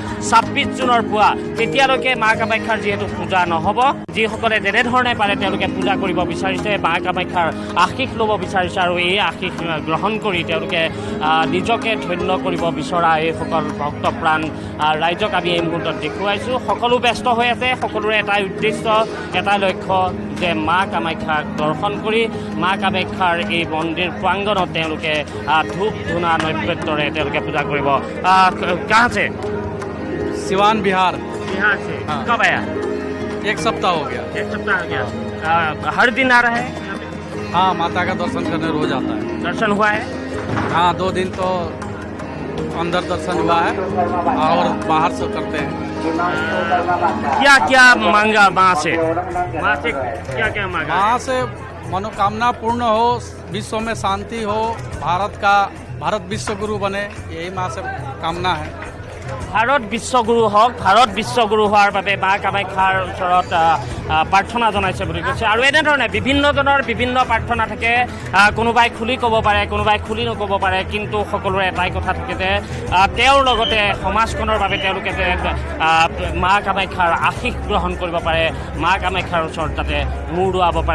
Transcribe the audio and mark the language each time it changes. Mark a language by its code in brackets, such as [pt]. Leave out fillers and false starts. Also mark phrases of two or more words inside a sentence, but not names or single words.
[as] 26 জুনৰ পুৱা তেতিয়ালৈকে মা কামাখ্যাৰ যিহেতু পূজা নহ'ব যিসকলে যেনেধৰণে পাৰে তেওঁলোকে পূজা কৰিব বিচাৰিছে মা কামাখ্যাৰ আশীষ ল'ব বিচাৰিছে আৰু এই আশীষ গ্ৰহণ কৰি তেওঁলোকে নিজকে ধন্য কৰিব বিচৰা এইসকল ভক্তপ্ৰাণ ৰাইজক আমি এই মুহূৰ্তত দেখুৱাইছোঁ সকলো ব্যস্ত হৈ আছে সকলোৰে এটাই উদ্দেশ্য এটাই লক্ষ্য যে মা কামাখ্যাক দৰ্শন কৰি মা কামাখ্যাৰ এই মন্দিৰ প্ৰাংগণত তেওঁলোকে ধূপ ধূনা নৈবেদ্যৰে তেওঁলোকে পূজা কৰিব [hi] कहाँ से सिवान बिहार बिहार से कब आया 1 सप्ताह हो गया 1 सप्ताह हो गया हर दिन आ रहा है हाँ माता का दर्शन करने रोज आता है दर्शन हुआ है हाँ 2 दिन तो अंदर दर्शन हुआ है और बाहर से करते हैं। क्या क्या मांगा माँ से क्या क्या मांगा? वहाँ से मनोकामना पूर्ण हो, विश्व में शांति हो, भारत विश्व गुरु बने, यही माँ से कामना है। [as] ভাৰত বিশ্বগুৰু হওক, ভাৰত বিশ্বগুৰু হোৱাৰ বাবে মা কামাখ্যাৰ ওচৰত প্ৰাৰ্থনা জনাইছে বুলি কৈছে। আৰু এনেধৰণে বিভিন্নজনৰ বিভিন্ন প্ৰাৰ্থনা থাকে, কোনোবাই খুলি ক'ব পাৰে, কোনোবাই খুলি নক'ব পাৰে, কিন্তু সকলোৰে এটাই কথা থাকে যে তেওঁৰ লগতে সমাজখনৰ বাবে তেওঁলোকে যে মা কামাখ্যাৰ আশীষ গ্ৰহণ কৰিব পাৰে, মা কামাখ্যাৰ ওচৰত যাতে মূৰ দোৱাব পাৰে।